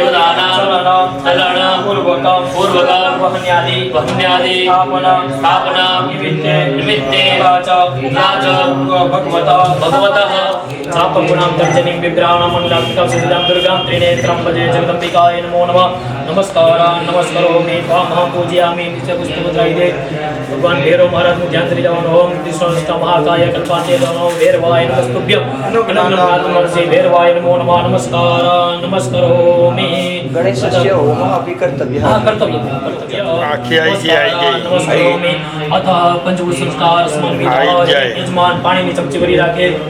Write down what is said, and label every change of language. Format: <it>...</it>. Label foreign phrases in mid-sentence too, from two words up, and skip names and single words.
<sa>चलन पूर्वकं वहन्यादि स्थापना निमित्ते च भगवतः चापगुणां तर्जनीं बिभ्राणां मंडलात्मिकां सिद्धां दुर्गां त्रिनेत्रं भजे. जगदम्बिकाय नमो नमः. नमस्कारान् नमस्करोमि त्वामहं पूजयामि. नित्य पुष्पमुद्रायिते</sa> <gu>भगवान भैरव महाराजનું ધ્યાન કરી જવાનું.</gu> <sa>ઓમ ત્રિશૂળસ્થ મહાકાય કલ્પાતે નમો ભૈરવાય નમસ્તુભ્યં. નમઃ ભૈરવાય નમો નમઃ. નમસ્કારાन् નમસ્કરોમि. ગણેશસ્ય હોમઃ અપि કર્તવ્યः. કર્તવ્ય</sa> <gu>આખી આવી</gu> <sa>નમસ્કરોમિ.</sa> <gu>અથ પંચભૂત સંસ્કાર સમન્વિત યજમાન પાણીની ચમચી ભરી રાખે.</gu>